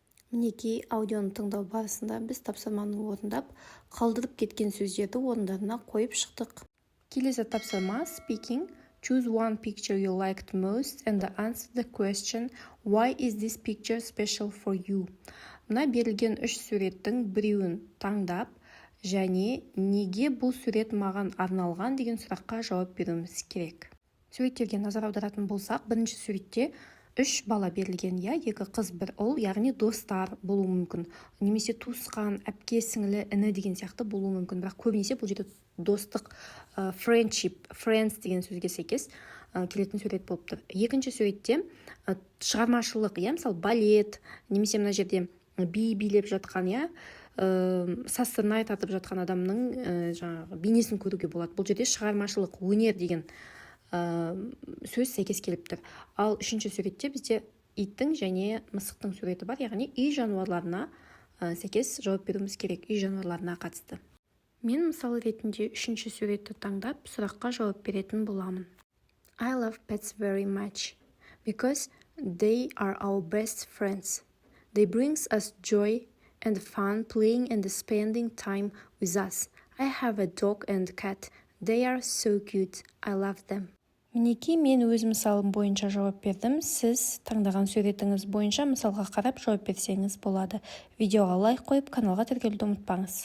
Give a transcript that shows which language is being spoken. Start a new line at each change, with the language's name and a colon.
Kazakh: Мінекей аудионы тыңдау барысында біз тапсырманы орындап, қалдырып кеткен сөздерді орындарына қойып шықтық. Келесі тапсырма speaking.
English: Choose one picture you liked most and answer the question why is this picture special for you?
Kazakh: Мына берілген 3 суреттің біреуін таңдап, және неге бұл сурет маған арналған деген сұраққа жауап беруіміз керек. Суреттерге назар аударатын болсақ, бірінші суретте 3 бала берілген, 2 қыз, 1 ұл, яғни достар болуы мүмкін. Немесе туысқан, әпке, сіңілі, іні деген сияқты болуы мүмкін. Бірақ көбінесе бұл жерде достық, friendship, friends деген сөзге сәйкес келетін сурет болып тұр. Екінші суретте шығармашылық, мысалы балет, немесе мына жерде би билеп жатқан, сазсырнай тартып жатқан адамның бейнесін көруге болады. Бұл жерде шығармашылық, өнер деген сөз сәйкес келіп тұр. Ал үшінші суретте бізде иттің және мысықтың суреті бар, яғни үй жануарларына сәйкес жауап беруіміз керек, үй жануарларына қатысты. Мен мысалы ретінде үшінші суретті таңдап, сұраққа жауап беретін боламын.
English: I love pets very much because they are our best friends. They brings us joy and fun playing and spending time with us. I have a dog and cat. They are so cute. I love them.
Kazakh: Мінекей мен өз мысалым бойынша жауап бердім. Сіз таңдаған суретіңіз бойынша мысалға қарап жауап берсеңіз болады. Видеоға лайк қойып, каналға тіркелуді ұмытпаңыз.